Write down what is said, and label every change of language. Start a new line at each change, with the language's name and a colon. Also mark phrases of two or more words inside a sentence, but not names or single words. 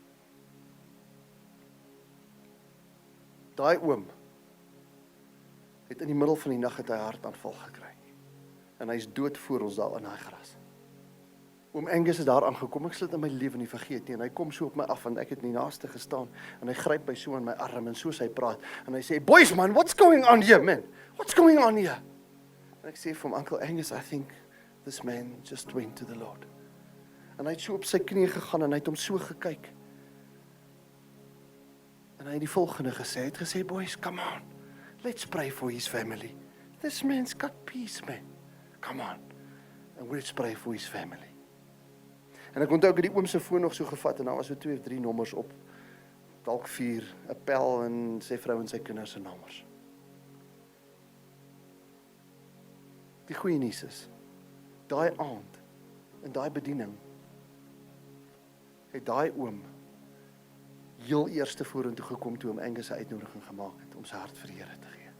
Afrikaans: Daai oom, het in die middel van die nag het hy 'n hartaanval gekry, en hy is dood voor ons daar in daai gras. Oom Angus is daar aangekom, ek sal dit in my lewe nie vergeet nie, en hy kom so op my af, want ek het in die naaste gestaan, en hy gryp my so in my arm, en soos hy praat, en hy sê,
English: boys man, what's going on here, man? What's going on here?
Afrikaans: En ek sê vir hom,
English: Uncle Angus, I think this man just went to the Lord.
Afrikaans: En hy het so op sy knie gegaan, en hy het hom so gekyk. En hy het die volgende gesê, hy het gesê,
English: boys, come on, let's pray for his family. This man's got peace, man. Come on, and let's pray for his family.
Afrikaans: En ek onthou ek het die oom se foon nog so gevat, en daar was so 2 of 3 nommers op, dalk 4, 'n pel en sy vrou en sy kinders se nommers. Die goeie nuus is, daai aand, in daai bediening, het daai oom heel eerste vorentoe gekom toe hom Angus 'n uitnodiging gemaak het om sy hart vir die Here te gee.